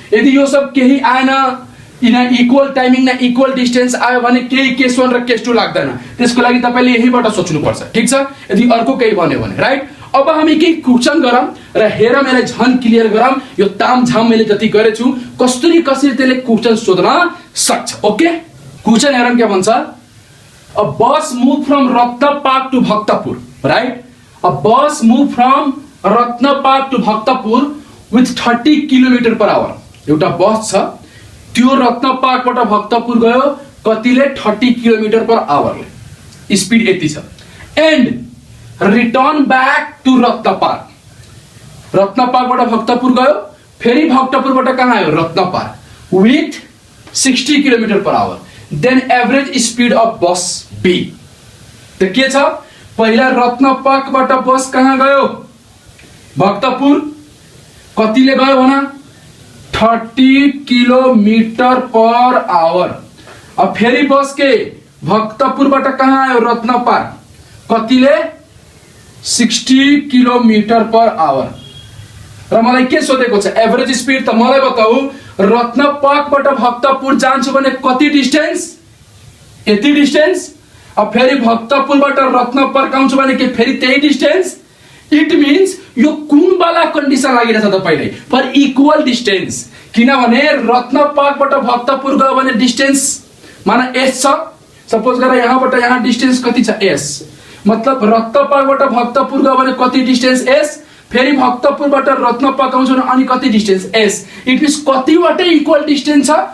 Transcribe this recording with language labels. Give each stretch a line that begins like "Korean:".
Nepali: यदि यो सब केही आएन, इना इक्वल टाइमिङ न इक्वल डिस्टेन्स आयो भने केही केस 1 र केस 2 लाग्दैन, त्यसको लागि तपाईले यहीबाट सोच्नु पर्छ, ठीक छ। यदि अर्को केही भन्यो भने, राइट। अब हामी के क्वेश्चन गरौँ र हेर मैले झन क्लियर गरौँ, यो तामझाम मैले जति गरेछु कसरी त्यसले क्वेश्चन सोध्न सक्छ।
English: okay,
Nepali: क्वेश्चन हेरौँ के भन्छ,
English: A bus move from Ratnapark to Bhaktapur, right. A bus move from Ratnapark to Bhaktapur with 30 kilometre per hour.
Nepali: एउटा बस छ, त्यो रत्नपार्कबाट भक्तपुर गयो कतिले, 30 किलोमिटर पर आवरले स्पीड यति छ।
English: and return back to Ratnapark,
Nepali: रत्नपार्कबाट Bhaktapur गयो, फेरि भक्तपुरबाट कहाँ आयो, Ratnapark
English: With 60 kilometre per hour. Then average speed of bus be.
Nepali: त के छ, पहिला रत्नपार्कबाट बस कहाँ गयो, भक्तपुर, कतिले गयो भन, 30 किलोमिटर पर आवर। अब फेरि बस के भक्तपुरबाट कहाँ आयो, रत्नपार्क, कतिले 60 किलोमिटर पर आवर। र मलाई के सोधेको छ, एभरेज स्पीड। त मलाई बताऊ रत्नपार्कबाट भक्तपुर जान्छु भने कति डिस्टेन्स, यति डिस्टेंस अब फेरि भक्तपुरबाट रत्नपर आउँछ भने के फेरि त्यही डिस्टेंस इट मीन्स यो कुन वाला कन्डिसन लागिरहेछ तपाईलाई फर इक्वल डिस्टेंस किनभने रत्नपरबाट भक्तपुर गयो भने डिस्टेंस माना s छ सपोज गरेर यहाँबाट यहाँ डिस्टेंस कति छ s मतलब रत्नपरबाट भक्तपुर गयो भने कति डिस्टेंस s फेरि भक्तपुरबाट रत्नपर आउँछ भने अनि कति distance s it means कतिवटै equal distance छ